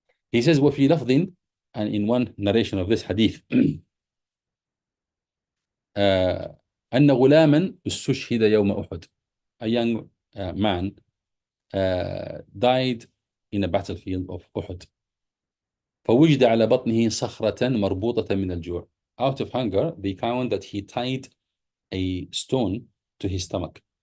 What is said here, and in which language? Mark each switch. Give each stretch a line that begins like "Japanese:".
English: He says,
Arabic: وَفِي لَفْظٍ,
English: and in one narration of this hadith,
Arabic: أن غلاما استشهد يوم أحد,
English: a young man died in a battlefield of Uhud.
Arabic: فوجد على بطنه صخرة مربوطة من الجوع.
English: Out of hunger, they found that he tied a stone to his stomach.